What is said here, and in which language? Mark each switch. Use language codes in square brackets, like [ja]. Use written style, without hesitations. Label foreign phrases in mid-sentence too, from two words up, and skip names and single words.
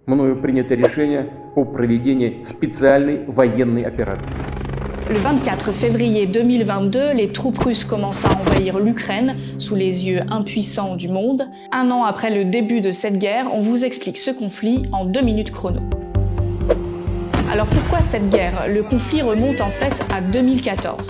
[ru] мною принято решение о проведении специальной военной операции. [fr] Le 24 février 2022, les troupes russes commencent à envahir l'Ukraine sous les yeux impuissants du monde. Un an après le début de cette guerre, on vous explique ce conflit en 2 minutes chrono. Alors pourquoi cette guerre? Le conflit remonte en fait à 2014.